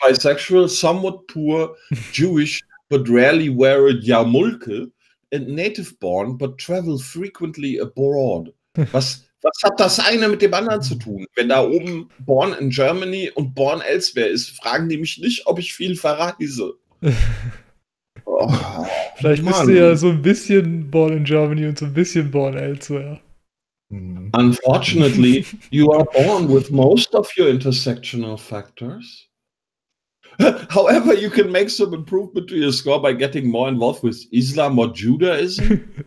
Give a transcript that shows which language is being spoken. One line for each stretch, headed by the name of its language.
English: bisexual, somewhat poor, Jewish, but rarely wear a yarmulke, and native born, but travel frequently abroad.
German: Was hat das eine mit dem anderen zu tun? Wenn da oben
English: born in Germany
German: und
English: born elsewhere
German: ist, fragen die mich nicht, ob ich viel verreise. Oh, vielleicht Mann. Bist du ja so ein bisschen
English: born in Germany
German: und so ein bisschen
English: born elsewhere. Unfortunately, you are born with most of your intersectional factors. However, you can make some improvement to your score by getting more involved with Islam or Judaism.